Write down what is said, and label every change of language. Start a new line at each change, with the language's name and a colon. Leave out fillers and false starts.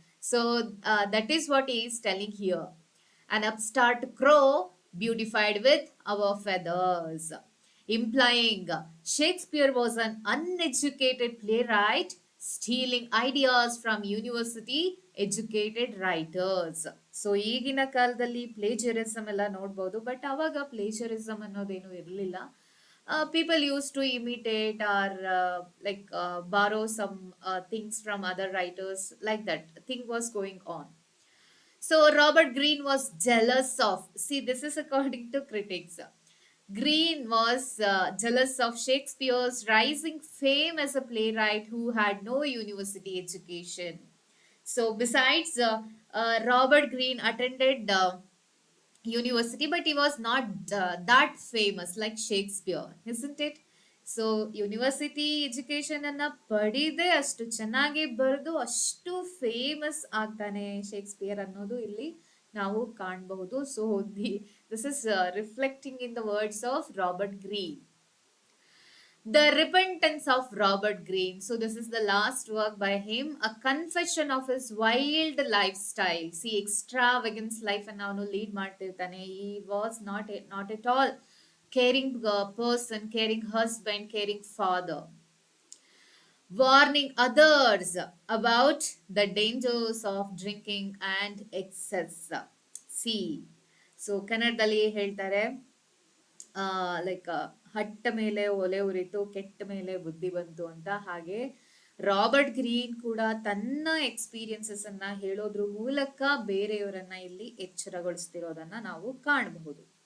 English: So that is what he is telling here. An upstart crow beautified with our feathers, implying Shakespeare was an uneducated playwright stealing ideas from university educated writers.
Kannada: So ಈಗಿನ ಕಾಲದಲ್ಲಿ ಪ್ಲೇಜರಿಸಮ್ ಎಲ್ಲ ನೋಡ್ಬೋದು, but ಅವಾಗ ಪ್ಲೇಜರಿಸಮ್ ಅನ್ನೋದೇನು ಇರಲಿಲ್ಲ.
English: People used to imitate or borrow some things from other writers, like that thing was going on. So Robert Greene was jealous of, see, this is according to critics. Greene was jealous of Shakespeare's rising fame as a playwright who had no university education. So, besides, Robert Greene attended university, but he was not that famous like Shakespeare, isn't it?
Kannada: So university education ಅನ್ನ ಪಡೆದೇ ಅಷ್ಟು ಚೆನ್ನಾಗಿ ಬರೆದು ಅಷ್ಟು famous ಆಗ್ತಾನೆ Shakespeare ಅನ್ನೋದು ಇಲ್ಲಿ ನಾವು ಕಾಣಬಹುದು.
English: So this is reflecting in the words of Robert Greene. The Repentance of Robert Greene. So, this is the last work by him, a confession of his wild lifestyle. See, extravagance life and now lead
Kannada: ಮಾಡ್ತಿರ್ತಾನೆ.
English: He was not at all caring person, caring husband, caring father. Warning others about the dangers of drinking and excess.
Kannada: See, so ಕನ್ನಡದಲ್ಲಿ ಹೇಳ್ತಾರೆ, like ಹಟ್ಟ ಮೇಲೆ ಒಲೆ ಉರಿತು, ಕೆಟ್ಟ ಮೇಲೆ ಬುದ್ಧಿ ಬಂತು ಅಂತ. ಹಾಗೆ ರಾಬರ್ಟ್ ಗ್ರೀನ್ ಕೂಡ ತನ್ನ ಎಕ್ಸ್ಪೀರಿಯನ್ಸಸ್ ಅನ್ನ ಹೇಳೋದ್ರ ಮೂಲಕ ಬೇರೆಯವರನ್ನ ಇಲ್ಲಿ ಎಚ್ಚರಗೊಳಿಸ್ತಿರೋದನ್ನ ನಾವು ಕಾಣಬಹುದು.